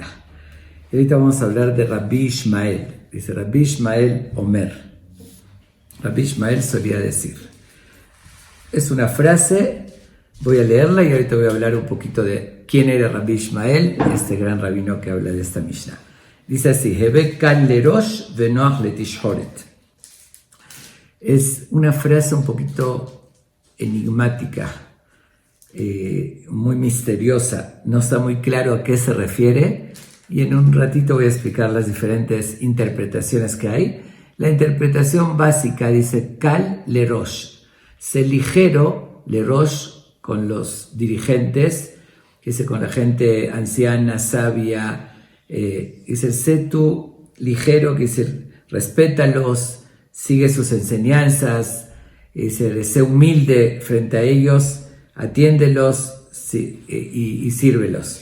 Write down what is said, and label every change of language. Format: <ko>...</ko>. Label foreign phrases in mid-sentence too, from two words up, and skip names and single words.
<es>Y ahorita vamos a hablar de Rabbi Ishmael. Dice Rabbi Ishmael Omer. Rabbi Ishmael solía decir. Es una frase, voy a leerla y ahorita voy a hablar un poquito de quién era Rabbi Ishmael, este gran rabino que habla de esta Mishnah. Dice así,</es> <he>הוי קל לראש ונוח לתשחורת.</he> <es>Es una frase un poquito enigmática, muy misteriosa, no está muy claro a qué se refiere y en un ratito voy a explicar las diferentes interpretaciones que hay. La interpretación básica dice</es> <he>קל לראש,</he> <es>sé ligero, lerosh con los dirigentes, dice con la gente anciana, sabia, dice sé tú ligero, que dice respétalos, sigue sus enseñanzas, dice sé humilde frente a ellos, atiéndelos y sírvelos.</es>